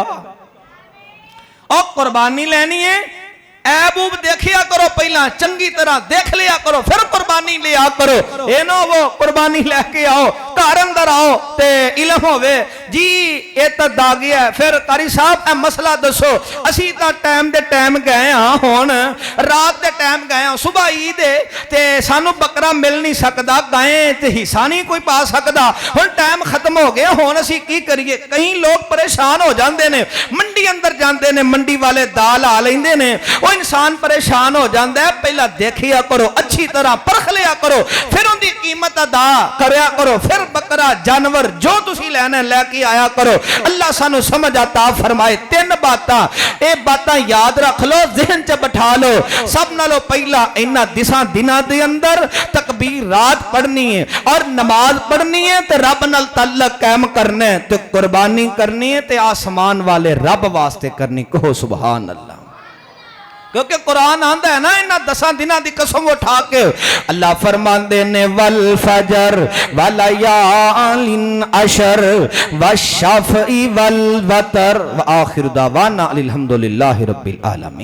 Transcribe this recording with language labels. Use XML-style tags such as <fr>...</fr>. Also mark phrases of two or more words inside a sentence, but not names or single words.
<pa>اور قربانی لینی ہے، عیب اوب دیکھیا کرو، پہلا چنگی طرح دیکھ لیا کرو، پھر قربانی لیا کرو۔ اے نو وہ قربانی لے کے آؤ، گھر اندر آؤ تے علم ہوئے جی اے تا دا گیا ہے، پھر قاری صاحب اے مسئلہ دسو، اسی تا ٹائم دے ٹائم گئے ہاں، ہون رات دے ٹائم گئے ہاں، صبح عید ہے تے سانو بکرا مل نہیں سکدا، گائیں تے حصہ نہیں کوئی پا سکدا، ہن ٹائم ختم ہو گیا، ہون اسی کی کریے؟ کہیں لوگ پریشان ہو جاندے نے، منڈی اندر جاندے نے، منڈی والے دال آ لیندے نے، وہ انسان پریشان ہو جاندہ ہے، پہلا دیکھیا کرو، اچھی طرح پرکھ لیا کرو، پھر ان دی قیمت ادا کریا کرو، پھر بکرا جانور جو تسی لینے لے کے آیا کرو۔ اللہ سانو سمجھ عطا فرمائے۔ 3 باتاں، اے باتاں یاد رکھ لو، ذہن چ بٹھا لو۔ سب نالو پہلا انہاں دساں دناں دے اندر تکبیرات پڑھنی ہے اور نماز پڑھنی ہے تے رب نال تعلق قائم کرنا ہے تے قربانی کرنی ہے تے آسمان والے رب واسطے کرنی، کہو</pa> <ar>سبحان اللہ۔</ar> <pa>کیونکہ قرآن آندہ ہے نا انہاں 10 دنوں دی قسم اٹھا کے، اللہ فرماندے نے</pa> <ar>والفجر ولیال عشر والشفع والوتر وآخر دعوانا الحمدللہ رب العالمین۔</ar>